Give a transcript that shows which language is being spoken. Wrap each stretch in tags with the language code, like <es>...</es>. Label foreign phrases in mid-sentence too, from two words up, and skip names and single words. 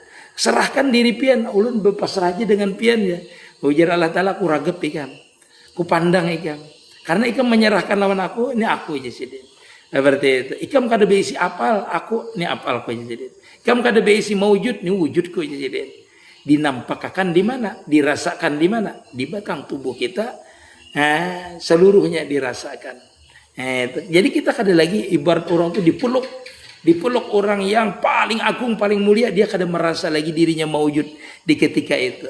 <bjn>Serahkan diri pian, ulun berpasrah aja dengan pian ya. Ujar Allah Ta'ala, ku ragep ikam. Ku pandang ikam. Karena ikam menyerahkan lawan aku, ini aku aja sidin.</bjn> <id>Seperti itu.</id> <bjn>Ikam kada beisi apal, aku ni apal ko jadi. Ikam kada beisi mewujud, ni wujud ko jadi.</bjn> <id>Dinampakkan di mana? Dirasakan di mana? Di batang tubuh kita. Seluruhnya dirasakan.</id> <bjn>Jadi kita kada lagi ibarat orang itu dipeluk orang yang paling agung, paling mulia, dia kada merasa lagi dirinya mewujud di ketika itu.</bjn>